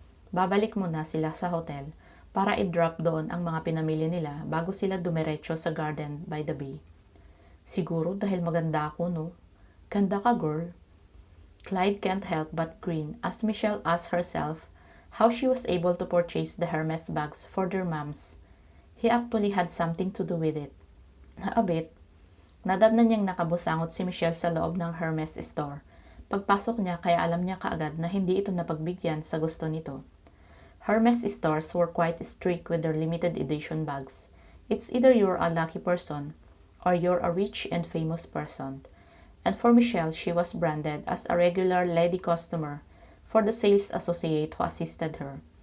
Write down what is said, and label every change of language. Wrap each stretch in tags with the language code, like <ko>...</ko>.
<tl>Babalik muna sila sa hotel para i-drop doon ang mga pinamili nila bago sila dumiretso sa garden by the bay. Siguro dahil maganda ako, no? Ganda ka, girl.</tl> <en>Clyde can't help but grin as Michelle asked herself how she was able to purchase the Hermes bags for their moms. He actually had something to do with it. A bit.</en> <tl>Nadatnan niyang nakabusangot si Michelle sa loob ng Hermes store. Pagpasok niya kaya alam niya kaagad na hindi ito napagbigyan sa gusto nito.</tl> <en>Hermes stores were quite strict with their limited edition bags. It's either you're a lucky person or you're a rich and famous person. And for Michelle, she was branded as a regular lady customer for the sales associate who assisted her.</en>